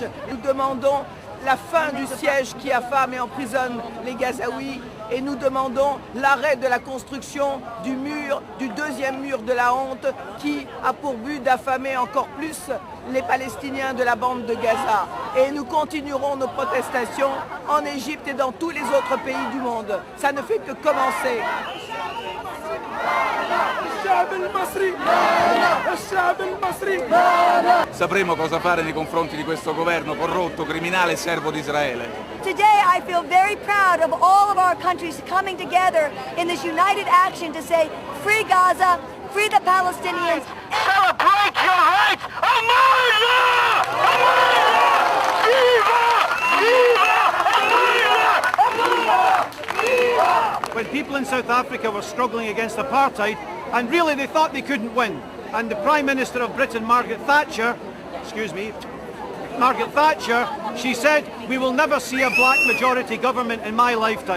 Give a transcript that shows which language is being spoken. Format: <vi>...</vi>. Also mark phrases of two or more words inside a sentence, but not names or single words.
<fr>Nous demandons la fin du siège qui affame et emprisonne les Gazaouis et nous demandons l'arrêt de la construction du mur, du deuxième mur de la honte qui a pour but d'affamer encore plus les Palestiniens de la bande de Gaza. Et nous continuerons nos protestations en Égypte et dans tous les autres pays du monde. Ça ne fait que commencer.</fr> <it>Sapremo cosa fare nei confronti di questo governo corrotto, criminale e servo di Israele.</it> <en>Today I feel very proud of all of our countries coming together in this united action to say free Gaza, free the Palestinians. Celebrate your rights! America! When people in South Africa were struggling against apartheid, and really they thought they couldn't win, and the Prime Minister of Britain, Margaret Thatcher, she said, we will never see a black majority government in my lifetime.</en>